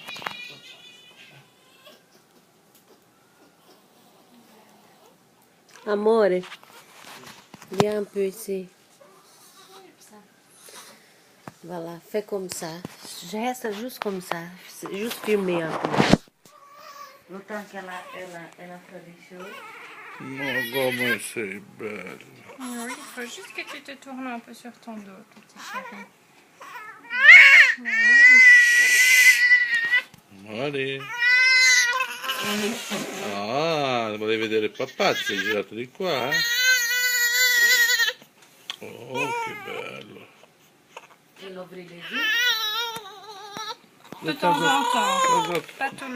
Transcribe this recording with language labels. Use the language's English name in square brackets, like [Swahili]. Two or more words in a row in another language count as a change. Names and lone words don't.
[French] Amore, viens un peu ici. Voilà, fais comme ça. Je reste juste comme ça. C'est juste filmer un peu. Longtemps qu'elle a fait des choses. [Italian] non, come sei bello. [French] Oui, il faut juste que tu te tournes un peu sur ton dos, tout petit chéri. Mari. [Italian] Ah, volevi vedere il papà, ti sei girato di qua, eh? Oh, che bello. [French] Il ouvrit les yeux. De temps en temps, [Italian] Cosa [French] pas tout le